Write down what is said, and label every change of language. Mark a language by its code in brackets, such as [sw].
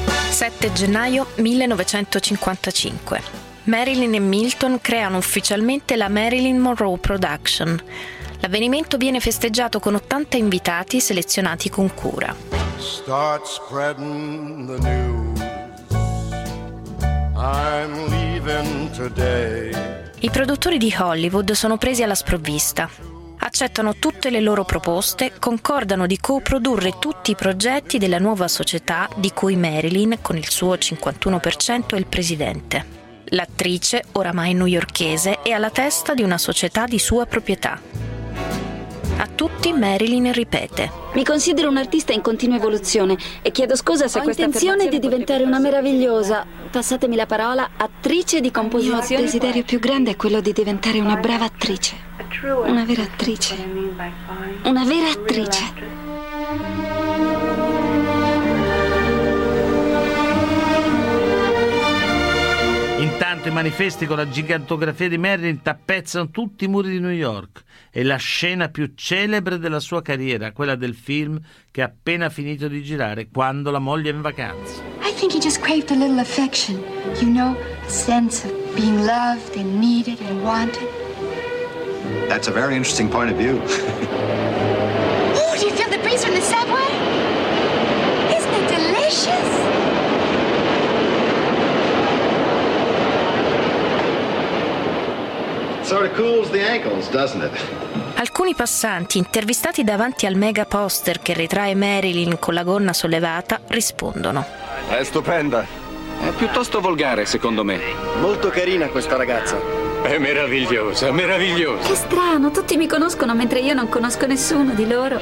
[it] 7 gennaio 1955. Marilyn e Milton creano ufficialmente la Marilyn Monroe Production. L'avvenimento viene festeggiato con 80 invitati selezionati con cura. [en] Start spreading the news. I'm leaving today. [it] I produttori di Hollywood sono presi alla sprovvista. Accettano tutte le loro proposte, concordano di coprodurre tutti i progetti della nuova società di cui Marilyn, con il suo 51%, è il presidente. L'attrice, oramai newyorkese, è alla testa di una società di sua proprietà. A tutti Marilyn ripete: mi considero un'artista in continua evoluzione e chiedo scusa se ho questa intenzione di diventare una meravigliosa, passatemi la parola, attrice di composizione. Il mio desiderio più grande è quello di diventare una brava attrice. Una vera attrice. Una vera attrice. Intanto i manifesti con la gigantografia di Marilyn tappezzano tutti i muri di New York. È la scena più celebre della sua carriera, quella del film che ha appena finito di girare, Quando la moglie è in vacanza. [en] I think he just craved a little affection, you know, a sense of being loved and needed and wanted. That's a very interesting point of view. Oh, do you feel the breeze from the subway? Isn't it delicious? Sort of cools the ankles, doesn't it? [it] Alcuni passanti, intervistati davanti al mega poster che ritrae Marilyn con la gonna sollevata, rispondono: è stupenda. È piuttosto volgare, secondo me. Molto carina questa ragazza. È meravigliosa, meravigliosa. Che strano, tutti mi conoscono mentre io non conosco nessuno di loro.